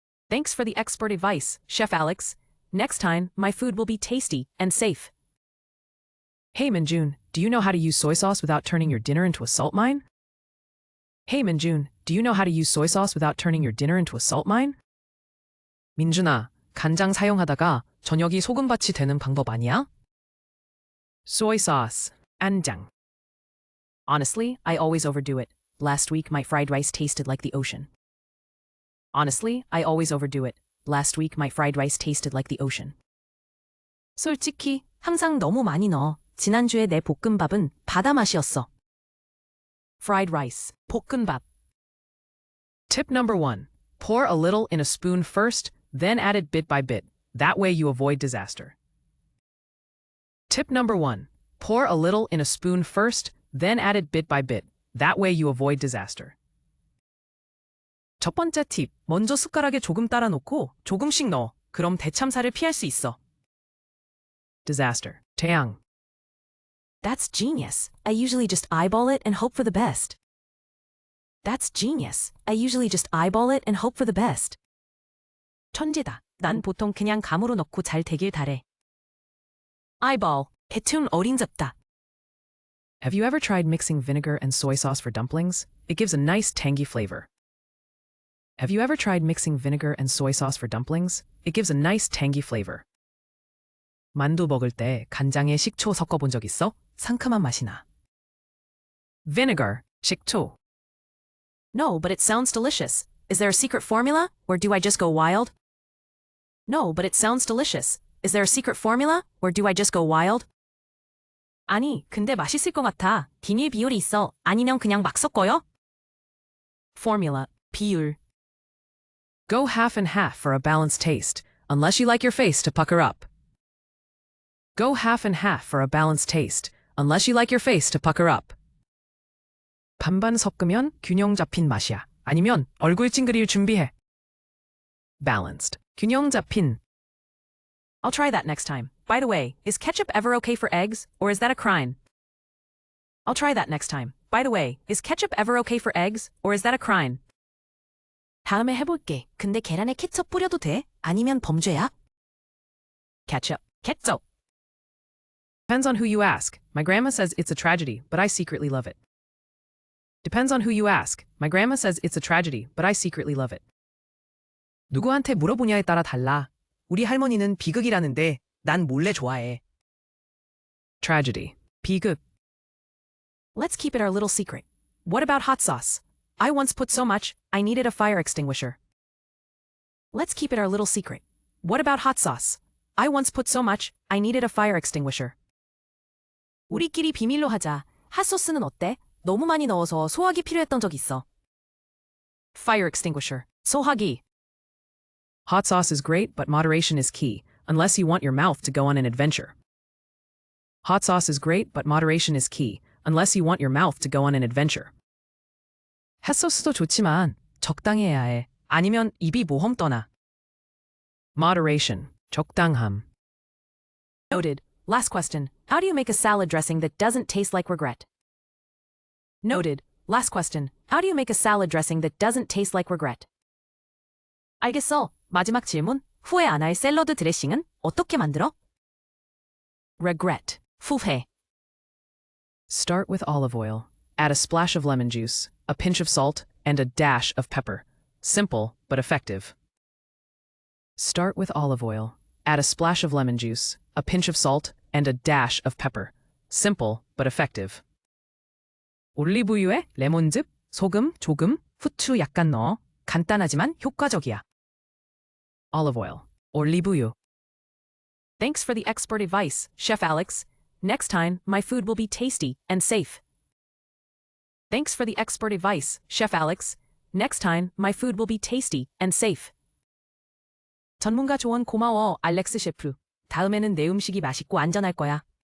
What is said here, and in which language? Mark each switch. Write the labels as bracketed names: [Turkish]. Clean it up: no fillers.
[English] Thanks for the expert advice, Chef Alex. Next time, my food will be tasty and safe. Hey Minjun, do you know how to use soy sauce without turning your dinner into a salt mine? Hey Minjun, do you know how to use soy sauce without turning your dinner into a salt mine? [Korean] 민준아, 간장 사용하다가 저녁이 소금밭이 되는 방법 아니야? [English] Soy sauce, 간장. Honestly, I always overdo it. Last week, my fried rice tasted like the ocean. Honestly, I always overdo it. Last week, my fried rice tasted like the ocean. [Korean] 솔직히, 항상 너무 많이 넣어. 지난주에 내 볶음밥은 바다 맛이었어. [English] Fried rice, 볶음밥. Tip number 1. Pour a little in a spoon first, then add it bit by bit. That way you avoid disaster. Tip number 1. Pour a little in a spoon first, then add it bit by bit. That way you avoid disaster. [Korean] 첫 번째 팁, 먼저 숟가락에 조금 따라 놓고 조금씩 넣어. 그럼 대참사를 피할 수 있어. [English] Disaster, 태양. That's genius. I usually just eyeball it and hope for the best. That's genius. I usually just eyeball it and hope for the best. [Korean] 천재다. 난 보통 그냥 감으로 넣고 잘 되길 바래. eyeball, 대충 어림잡다. [English] Have you ever tried mixing vinegar and soy sauce for dumplings? It gives a nice tangy flavor. Have you ever tried mixing vinegar and soy sauce for dumplings? It gives a nice tangy flavor. [Korean] 만두 먹을 때 간장에 식초 섞어본 적 있어? 상큼한 맛이 나. [English] Vinegar, 식초. No, but it sounds delicious. Is there a secret formula, or do I just go wild? No, but it sounds delicious. Is there a secret formula, or do I just go wild? [Korean] 아니, 근데 맛있을 것 같아. 비닐 비율이 있어. 아니면 그냥 막 섞어요? Formula, 비율. [English] Go half and half for a balanced taste, unless you like your face to pucker up. Go half and half for a balanced taste, unless you like your face to pucker up. [Korean] 반반 섞으면 균형 잡힌 맛이야. 아니면 얼굴 찡그릴 준비해. Balanced, 균형 잡힌. [English] I'll try that next time. By the way, is ketchup ever okay for eggs, or is that a crime? I'll try that next time. By the way, is ketchup ever okay for eggs, or is that a crime? [Korean] 다음에 해볼게. 근데 계란에 케첩 뿌려도 돼? 아니면 범죄야? [English] Ketchup. ketchup. Depends on who you ask. My grandma says it's a tragedy, but I secretly love it. Depends on who you ask. My grandma says it's a tragedy, but I secretly love it. [Korean] 누구한테 물어보냐에 따라 달라. 우리 할머니는 비극이라는데 난 몰래 좋아해. [English] Tragedy, 비극. Let's keep it our little secret. What about hot sauce? I once put so much, I needed a fire extinguisher. Let's keep it our little secret. What about hot sauce? I once put so much, I needed a fire extinguisher. [Korean] 우리끼리 비밀로 하자. 핫소스는 어때? 너무 많이 넣어서 소화기 필요했던 적 있어. [English] Fire extinguisher. [Korean] 소화기. [English] Hot sauce is great, but moderation is key, unless you want your mouth to go on an adventure. Hot sauce is great, but moderation is key, unless you want your mouth to go on an adventure. [Korean] 핫소스도 좋지만 적당히 해야 해. 아니면 입이 모험 떠나. [English] Moderation, 적당함. Noted. Last question. How do you make a salad dressing that doesn't taste like regret? Noted. Last question. How do you make a salad dressing that doesn't taste like regret? [Korean] 알겠어. 마지막 질문. 후회 안 할 샐러드 드레싱은 어떻게 만들어? [English] Regret. 후회. Start with olive oil. Add a splash of lemon juice, a pinch of salt, and a dash of pepper. Simple, but effective. Start with olive oil. Add a splash of lemon juice, a pinch of salt, and a dash of pepper. Simple, but effective. [Korean] 올리브유에 레몬즙, 소금 조금, 후추 약간 넣어. 간단하지만 효과적이야. [English] Olive oil. 올리브유. Thanks for the expert advice, Chef Alex. Next time, my food will be tasty and safe. Thanks for the expert advice, Chef Alex. Next time, my food will be tasty and safe. [Korean] 전문가 조언 고마워, 알렉스 셰프. 다음에는 내 음식이 맛있고 안전할 거야.